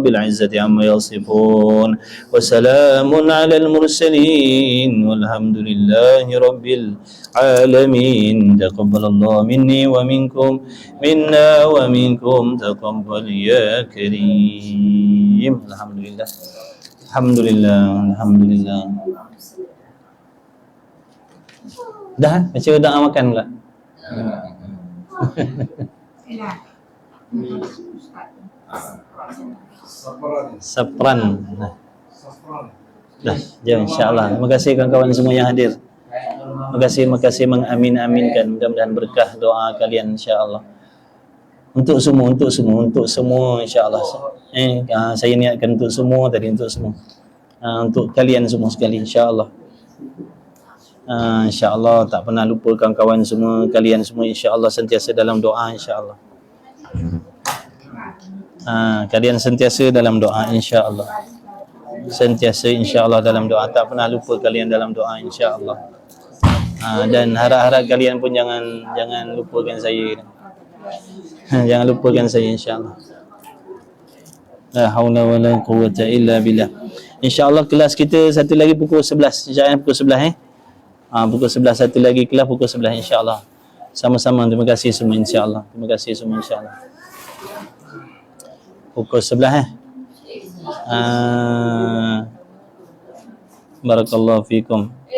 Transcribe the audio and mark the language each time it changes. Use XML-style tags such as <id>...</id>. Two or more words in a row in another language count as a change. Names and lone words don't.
<ar>العزة عما يصفون وسلام على المرسلين والحمد لله رب العالمين تقبل الله مني ومنكم منا ومنكم تقبل يا كريم الحمد لله الحمد لله الحمد لله</ar> <ms>dah baca doa makan pula Sapran. Dah, jom insya-Allah. Terima kasih kawan-kawan semua yang hadir. Terima kasih mengamin-aminkan. Mudah-mudahan berkah doa kalian insya-Allah. Untuk semua insya-Allah. Saya niatkan untuk semua tadi untuk semua. Untuk kalian semua sekali insya-Allah. Insya-Allah tak pernah lupa kawan-kawan semua, kalian semua insya-Allah sentiasa dalam doa insya-Allah. Kalian sentiasa dalam doa insya-Allah. Sentiasa insya-Allah dalam doa, tak pernah lupa kalian dalam doa insya-Allah. Dan harap-harap kalian pun jangan lupakan saya. Jangan lupakan saya insya-Allah.</ms> <ar>لا حول ولا قوة إلا بالله.</ar> <ms>Insya-Allah kelas kita satu lagi pukul 11. Insya-Allah pukul 11 pukul 11 satu lagi kelas pukul 11 insya-Allah. Sama-sama, terima kasih semua insya-Allah. Terima kasih semua insya-Allah.</ms> <ar>Pukul 11 بارك الله فيكم.</ar>